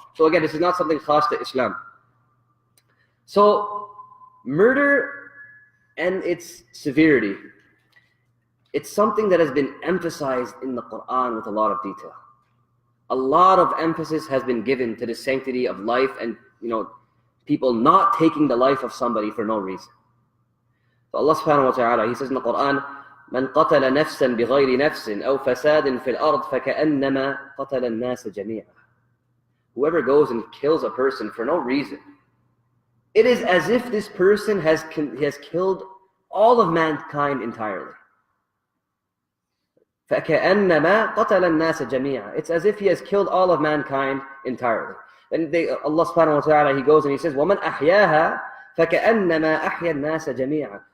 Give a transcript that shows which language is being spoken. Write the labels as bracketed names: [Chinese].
[English] So again, this is not something khas to Islam. So murder and its severity, it's something that has been emphasized in the Quran with a lot of detail. A lot of emphasis has been given to the sanctity of life and, people not taking the life of somebody for no reason. So Allah subhanahu wa ta'ala, He says in the Quran, [Arabic] مَنْ قَتَلَ نَفْسًا بِغَيْرِ نَفْسٍ أَوْ فَسَادٍ فِي الْأَرْضِ فَكَأَنَّمَا قَتَلَ النَّاسَ جَمِيعًا. [English] Whoever goes and kills a person for no reason, it is as if this person has killed all of mankind entirely. [Arabic] فَكَأَنَّمَا قَتَلَ النَّاسَ جَمِيعًا. [English] It's as if he has killed all of mankind entirely. Then Allah subhanahu wa ta'ala, He goes and He says, [Arabic] وَمَنْ أَحْيَاهَا فَكَأَنَّمَا أَحْيَا النَّاسَ جَمِيعًا.